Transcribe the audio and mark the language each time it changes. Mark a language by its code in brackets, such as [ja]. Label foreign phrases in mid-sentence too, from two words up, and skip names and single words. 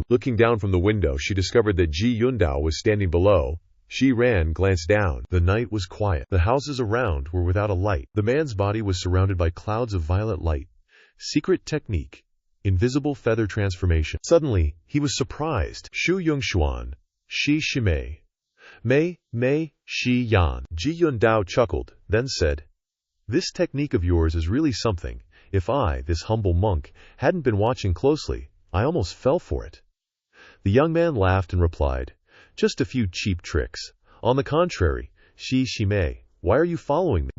[en] Looking down from the window, she discovered that Ji Yundao was standing below. Xie Yan glanced down. The night was quiet. The houses around were without a light. The man's body was surrounded by clouds of violet light. Secret technique. Invisible feather transformation. Suddenly, he was surprised. Shu Yongxuan. Shi Shimei. Mei, Xie Yan. Ji Yundao chuckled, then said, this technique of yours is really something. If I, this humble monk, hadn't been watching closely, I almost fell for it. The young man laughed and replied, just a few cheap tricks. On the contrary, Shi Shimei, why are you following me?